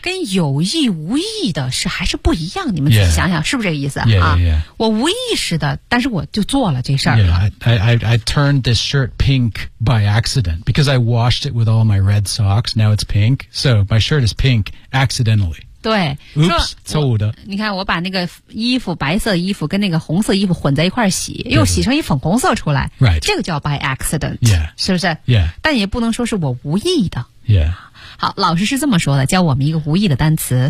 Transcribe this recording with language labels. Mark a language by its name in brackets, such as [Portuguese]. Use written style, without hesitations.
[Chinese] 跟有意无意的是还是不一样，你们自己想想、 [English] yeah. [Chinese] 是不是这个意思 [English] yeah, yeah, yeah. [Chinese] 啊？我无意识的，但是我就做了这事儿。 [English] Yeah, I turned this shirt pink by accident because I washed it with all my red socks. Now it's pink, so my shirt is pink accidentally. [Chinese] 对，Oops， 错误的。你看，我把那个衣服，白色衣服跟那个红色衣服混在一块洗，又洗成一粉红色出来。 [English] Right， [Chinese] 这个叫 [English] by accident。 Yeah， [Chinese] 是不是 [English] ？Yeah， [Chinese] 但也不能说是我无意的。 [English] Yeah。 [Chinese] 好，老师是这么说的，教我们一个无意的单词。